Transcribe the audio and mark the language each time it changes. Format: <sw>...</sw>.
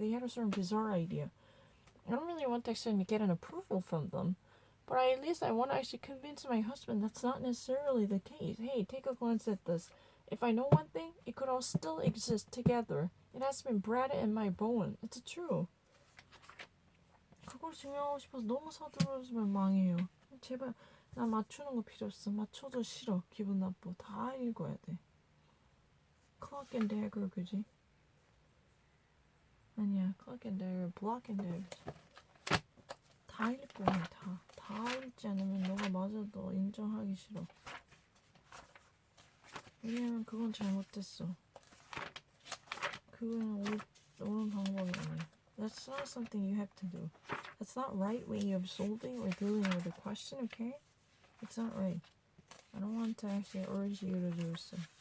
<en>They had a certain bizarre idea. I don't really want to actually get an approval from them, but at least I want to actually convince my husband that's not necessarily the case. Hey, take a glance at this. If I know one thing, it could all still exist together. It has been bred in my bone. It's true.</en> <ko>그걸 증명하고 싶어서 너무 서두르면 망해요. 제발 나 맞추는 거 필요 없어. 맞춰도 싫어. 기분 나빠. 다 읽어야 돼. Clock and Dagger 그지? 아니야.</ko> <en>Clock and Dagger, Block and Dagger.</en> <ko>다 읽고 해. 다 읽지 않으면 너가 맞아도 인정하기 싫어. 왜냐면 그건 잘못됐어. 그건 옳은 방법이 아니야.</ko> <en>That's not something you have to do. That's not right way of solving or dealing with a question, okay? It's not right. I don't want to actually urge you to do so.</en>